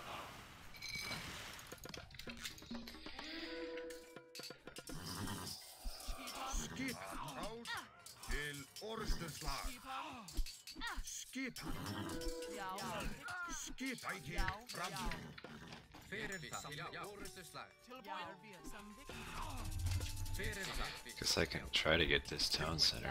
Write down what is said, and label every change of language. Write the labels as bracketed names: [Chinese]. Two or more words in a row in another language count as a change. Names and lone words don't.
[Icelandic] Skipan. Til orustuslag. Skipan. Skipan. Fram. Hver það? Já. Orustuslag. Hver það? [English] Guess I can try to get this town center.